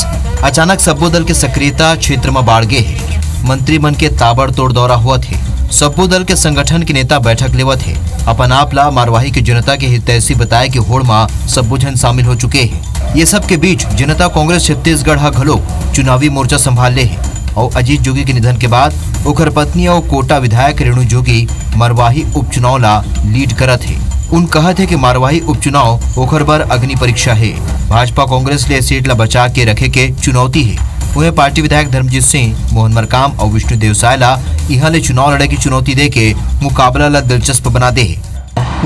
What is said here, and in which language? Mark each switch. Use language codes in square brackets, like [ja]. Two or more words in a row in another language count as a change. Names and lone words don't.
[hne] अचानक सब्बो दल के सक्रियता क्षेत्र में बढ़ गए है। मंत्री मन के ताबड़तोड़ दौरा हुआ थे। सब्बो दल के संगठन के नेता बैठक लेवत है। अपन आप ला मरवाही की जनता के हितैषी बताए कि होड़ में सब्बो जन शामिल हो चुके हैं। ये सब के बीच जनता कांग्रेस छत्तीसगढ़ हा घलो चुनावी मोर्चा संभाल ले है और अजीत जोगी के निधन के बाद ओखर पत्नी और कोटा विधायक रेणु जोगी मरवाही उपचुनाव ला लीड करत है। उन कहा थे कि मरवाही उपचुनाव ओखर बर अग्नि परीक्षा है। भाजपा कांग्रेस ले सीट ला बचा के रखे के चुनौती है। उन्हें पार्टी विधायक धर्मजीत सिंह, मोहन मरकाम और विष्णु देवसाय ला यहाँ ले चुनाव लड़े की चुनौती दे के मुकाबला ला दिलचस्प बना दे है।